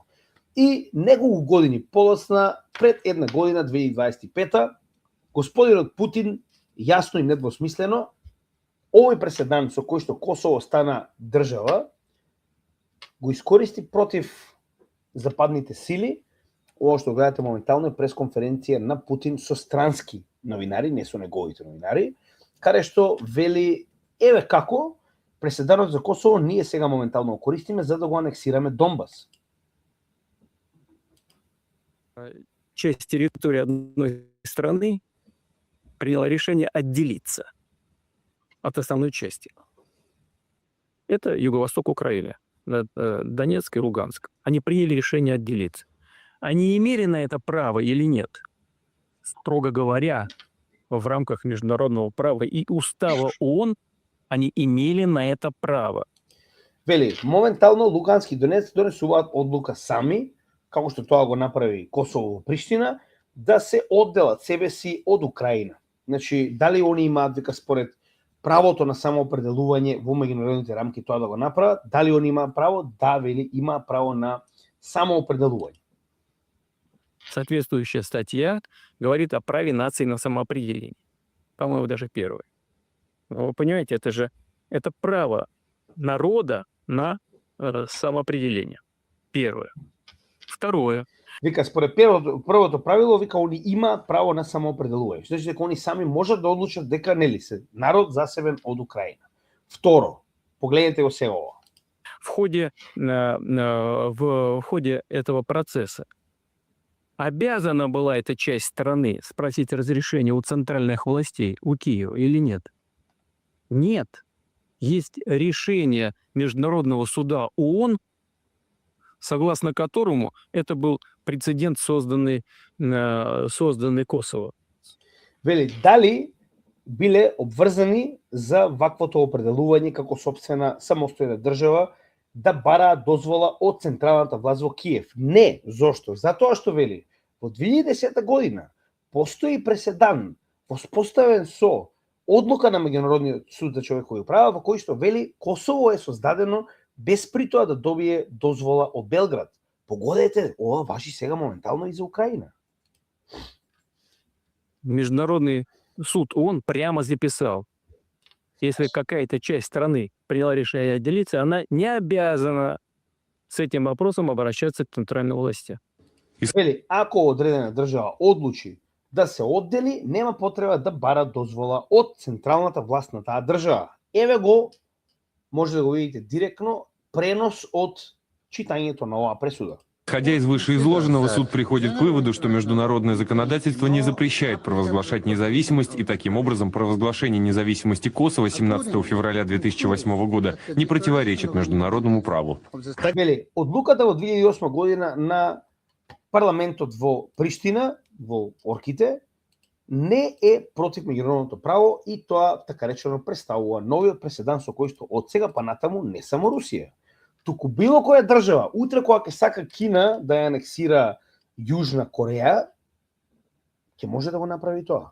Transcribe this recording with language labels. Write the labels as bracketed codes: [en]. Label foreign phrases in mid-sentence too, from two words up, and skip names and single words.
[mk] И неколку години подоцна, пред една година, 2025, господинот Путин, јасно и недвосмислено, овој преседан со кој што Косово стана држава, го искористи против западните сили. Ова што гледате моментално е пресконференција на Путин со странски новинари, не со неговите новинари, каде што вели, еве како, преседанот за Косово ние сега моментално го користиме за да го анексираме Донбас. [ru] Часть территории одной страны приняла решение отделиться от основной части. Это юго-восток Украины, Донецк и Луганск. Они приняли решение отделиться. Они имели на это право или нет? Строго говоря, в рамках международного права и устава ООН они имели на это право. [mk] Вели, моментално Лугански и Донецк донесуваат одлука сами, како што тоа го направи Косово во Приштина, да се одделат себе си од Украина. Значи, дали они имаат, вика, според правото на самоопределување во меѓународните рамки тоа да го направат, дали они имаат право? Да, вели, има право на самоопределување. [ru] Соответствующая статья говорит о праве нации на самоопределение. По-моему, даже первое. Но вы понимаете, это право народа на самоопределение. Первое. Второе. [mk] Вика, според првото правило, вика, они имаат право на самоопределување. Што значи дека они сами можат да одлучат дека нели се народ засебен од Украина. Второ, погледнете го сега ова. [ru] В ходе этого процесса обязана была эта часть страны спросить разрешение у центральных властей, у Киева, или нет? Нет. Есть решение Международного суда ООН, согласно которому это был прецедент, созданный Косово. [mk] Вели, дали биле обврзани за ваквото определување како сопствена самостојна држава да бараат дозвола од централната власт во Киев? Не. Зошто? Затоа што вели, во 2010 година постои преседан воспоставен со одлука на Меѓународниот суд за човекови права во кој што вели Косово е создадено без при тоа да добие дозвола од Белград. Погодете, ова важи сега моментално и за Украина. [ru] Международный суд ООН прямо записал, если какая-то часть страны приняла решение отделиться, она не обязана с этим вопросом обращаться к центральной власти. [mk] Вели, ако одредена држава одлучи да се оддели, нема потреба да бара дозвола од централната власт на таа држава. Еве го, може да го видите директно, пренос од читањето на оваа пресуда. [ru] Исходя из вышеизложенного, суд приходит к выводу, что международное законодательство не запрещает провозглашать независимость, и таким образом провозглашение независимости Косово 17 февраля 2008 года не противоречит международному праву. [mk] Вели, одлуката во 2008 година на парламентот во Приштина, во Орките, не е против меѓународното право и тоа така речено представува новиот преседан со кој што од сега па натаму не само Русија, туку било која држава, утре кога ќе сака Кина да ја анексира Јужна Кореја, ќе може да го направи тоа.